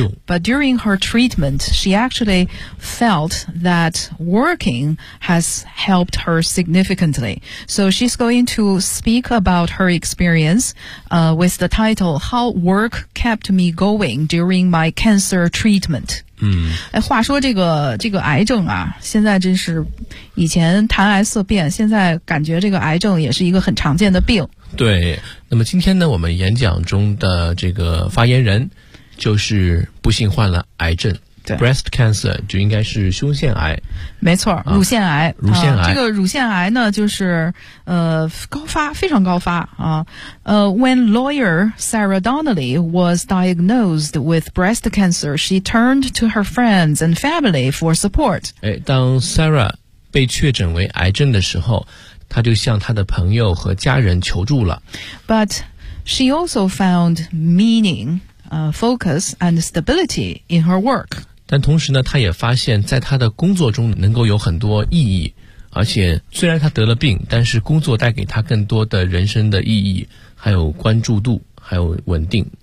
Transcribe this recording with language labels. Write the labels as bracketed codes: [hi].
[en] But during her treatment, she actually felt that working has helped her significantly. So she's going to speak about her experience with the title How Work Kept Me Going During My Cancer Treatment. [zh] 话说这个癌症啊，现在真是，以前谈癌色变，现在感觉这个癌症也是一个很常见的病。对，那么今天呢，我们演讲中的这个发言人就是不幸患了癌症。对， [en] breast cancer [zh] 就应该是胸腺癌，没错，乳腺癌，乳腺癌。这个乳腺癌呢，就是高发，非常高发啊。 [en] When lawyer Sarah Donnelly was diagnosed with breast cancer, she turned to her friends and family for support. [zh] 哎，当 Sarah 被确诊为癌症的时候，她就向她的朋友和家人求助了。 [en] But she also found meaning. Focus and stability in her work. [zh] 但同时呢，她也发现在她的工作中能够有很多意义，而且虽然她得了病，但是工作带给她更多的人生的意义，还有关注度，还有稳定。